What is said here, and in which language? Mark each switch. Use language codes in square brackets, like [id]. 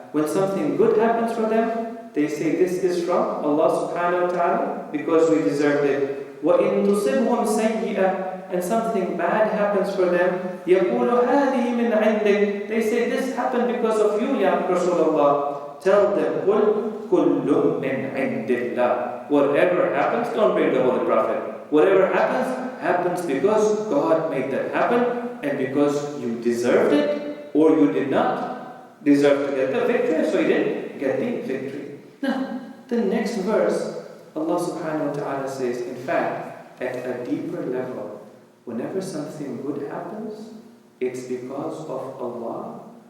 [en] When something good happens for them, they say this is from Allah subhanahu wa ta'ala because we deserved it. [ar] وَإِن تُصِبْهُمْ سَيِّئَةٌ. [en] And something bad happens for them, [ar] يَقُولُ هَذِهِ مِنْ عِنْدِكَ. [en] They say this happened because of you, Ya Rasulullah. Tell them, [ar] قُلْ كُلٌّ مِنْ عِنْدِ اللَّهِ. [en] Whatever happens, don't blame the Holy Prophet. Whatever happens because God made that happen, and because you deserved it, or you did not deserve to get the victory, so you didn't get the victory. Now, the next verse, Allah subhanahu wa ta'ala says, in fact, at a deeper level, whenever something good happens, it's because of Allah.